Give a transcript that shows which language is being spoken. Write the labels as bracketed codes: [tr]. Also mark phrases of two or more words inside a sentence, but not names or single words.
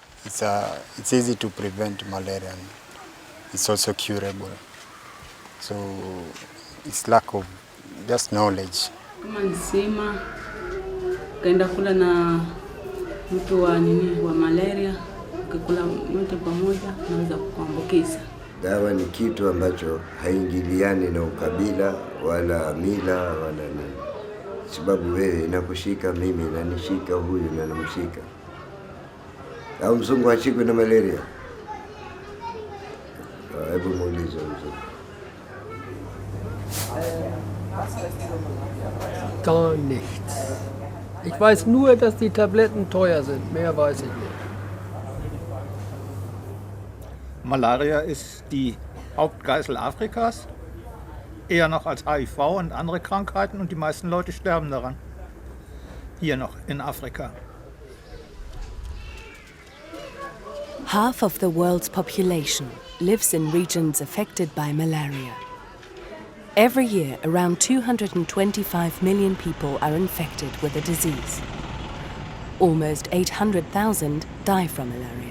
[en] it's easy to prevent malaria, and it's also curable. So it's lack of just knowledge. [sw] Kama nzima kaenda kula na mtu wa malaria, ukikula wote pamoja unaweza kuambukiza. Dawa ni kitu ambacho haingiliani na ukabila wala mila wala nini. Sababu wewe inakushika mimi, inanishika huyu na namshika. Au mzungu hashikwi na malaria? Hebu muulize mzungu. [de] Gar nichts. Ich weiß nur, dass die Tabletten teuer sind. Mehr weiß ich nicht. Malaria ist die Hauptgeißel Afrikas, eher noch als HIV und andere Krankheiten, und die meisten Leute sterben daran. Hier noch in Afrika. [en] Half of the world's population lives in regions affected by malaria. Every year, around 225 million people are infected with the disease. Almost 800,000 die from malaria.